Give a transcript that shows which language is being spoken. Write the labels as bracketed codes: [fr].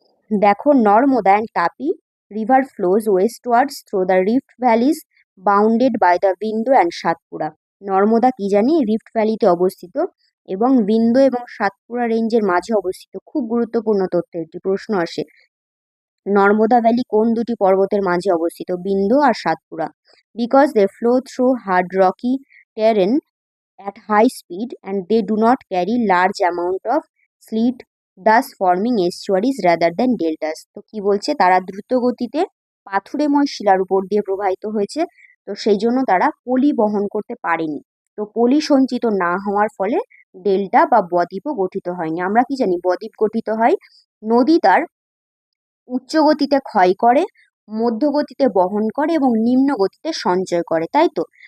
[en] দেখো, Narmada and Tapi river flows westwards through the rift valleys bounded by the Vindhya and Satpura. [bn] Narmada কি জানি রিফট ভ্যালিতে অবস্থিত এবং বিন্দু এবং সাতপুরা রেঞ্জের মাঝে অবস্থিত। খুব গুরুত্বপূর্ণ তথ্য, একটি প্রশ্ন আসে, নর্মদা ভ্যালি কোন দুটি পর্বতের মাঝে অবস্থিত? বিন্দু আর Satpura. [en] Because they flow through hard rocky terrain at high speed and they do not carry large amount of sleet, thus forming estuaries rather than deltas। [bn] তো কি বলছে, তারা দ্রুত গতিতে পাথুরেময় শিলার উপর দিয়ে প্রবাহিত হয়েছে, তো সেই জন্য তারা পলি বহন করতে পারেনি, তো পলি সঞ্চিত না হওয়ার ফলে ডেল্টা বা বদ্বীপও গঠিত হয়নি। আমরা কি জানি বদ্বীপ গঠিত হয়, নদী তার উচ্চ গতিতে ক্ষয় করে, মধ্য গতিতে বহন করে এবং নিম্ন গতিতে সঞ্চয় করে, তাই তো।